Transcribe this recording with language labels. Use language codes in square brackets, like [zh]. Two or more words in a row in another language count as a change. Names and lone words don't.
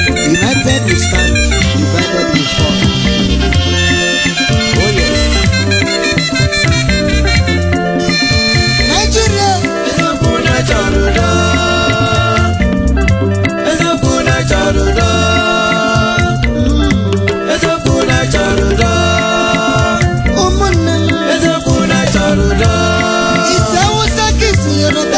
[en] United we stand, divided we fall. Oh yes. [ig] Nigeria. Eziokwu na chọrọ udo. Eziokwu na chọrọ udo. Mm. Eziokwu na chọrọ udo. Ụmụnne m. Eziokwu na chọrọ udo. Isi Awụsa ka isi Yoruba.